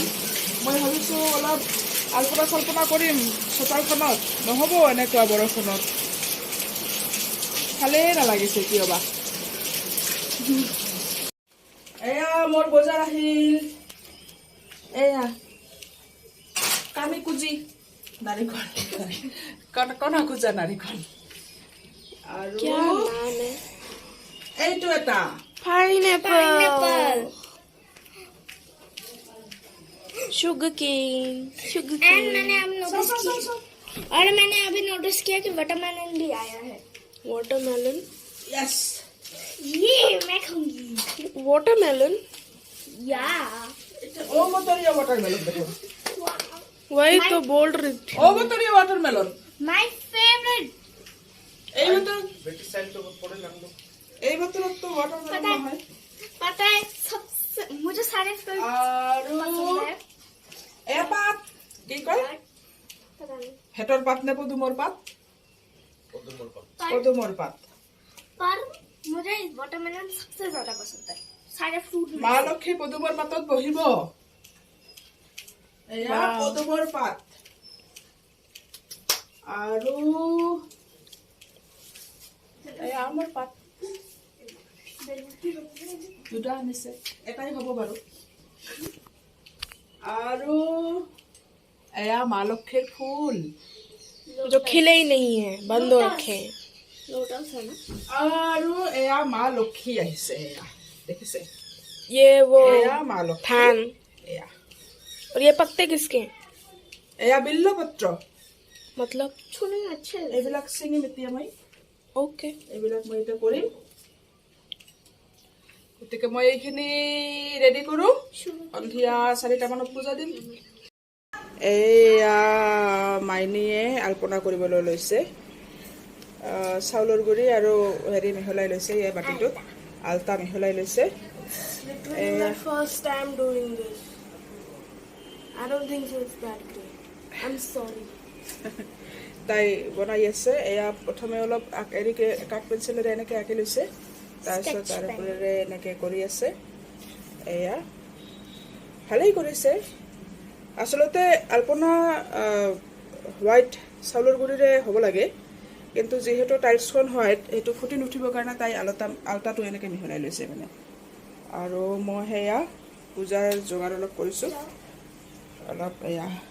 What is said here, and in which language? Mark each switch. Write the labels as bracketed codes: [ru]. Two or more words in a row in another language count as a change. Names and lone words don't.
[as] মই ভাবিছোঁ অলপ আলপনা চালপনা কৰিম চোতালখনত, নহ'ব এনেকুৱা বৰষুণত। ভালেই নালাগিছে কিয়বা এয়া মোৰ বজাৰ আহিল এয়া কামি কুজি নাৰিকল কণা কুজা নাৰিকল আৰু [hi] क्या नाम है [as] এইটো এটা [en] pineapple sugar cane [hi] एंड मैंने अब नोटिस किया और मैंने अभी नोटिस किया कि वाटरमेलन भी आया है वाटरमेलन यस ये मैं खाऊंगी वाटरमेलन या [as] ও মতৰীয়া ৱাটাৰমেলন দেখোন [hi] वही तो बोल रही थी [as] ও মতৰীয়া ৱাটাৰমেলন [en] my favourite [as] এই বতর এই বতৰত তো ৱাটাৰমেলন নহয় [hi] पता है सबसे मुझे सारे फ्रूट [as] আৰু [hi] पसंद है [as] এপাত কি কয় [hi] पता नहीं [as] হেটৰ পাত নে পদুমৰ পাত পদুমৰ পাত [hi] पर मुझे वाटरमेलन सबसे ज्यादा पसंद है सारे फ्रूट में [as] মা লক্ষ্মী পদুমৰ পাতত বহিব এয়া পদুমৰ পাত আৰু এয়া আমৰ পাত দুটা আনিছে এটাই হ'ব বাৰু আৰু এয়া মা লক্ষ্মীৰ ফুল [hi] जो खिले ही नहीं है बंद हो रखे हैं लोटस है ना [as] আৰু এয়া মা লক্ষ্মী আহিছে এয়া দেখিছে [hi] ये वो [as] এয়া মা লক্ষ্মী [hi] थान [as] এয়া [hi] और ये पत्ते किसके हैं? [as] এয়া বিল্লপত্ৰ [hi] मतलब छूने में अच्छे लगते [as] এইবিলাক ছিঙিম এতিয়া মই [hi] ओके [as] এইবিলাক মই এতিয়া কৰিম গতিকে মই এইখিনি ৰেডি কৰোঁ সন্ধিয়া 4টা মানত পূজা দিম এয়া মাইনীয়ে আলপনা কৰিবলৈ লৈছে চাউলৰ গুড়ি আৰু হেৰি মিহলাই লৈছে এই বাটিটোত আলতা মিহলাই লৈছে [en] literally my first time doing this. I don't think so it's that great. I'm sorry. [as] তাই বনাই আছে এয়া প্ৰথমে অলপ হেৰিকে কাঠ পেঞ্চিলেৰে এনেকৈ আঁকি লৈছে তাৰপিছত তাৰ ওপৰেৰে এনেকৈ কৰি আছে এয়া ভালেই কৰিছে আচলতে আলপনা হোৱাইট চাউলৰ গুড়িৰে হ'ব লাগে কিন্তু যিহেতু টাইলছখন হোৱাইট সেইটো ফুটি নুঠিবৰ কাৰণে তাই আলতাটো এনেকৈ মিহলাই লৈছে মানে আৰু মই সেয়া পূজাৰ যোগাৰ অলপ কৰিছোঁ অলপ এয়া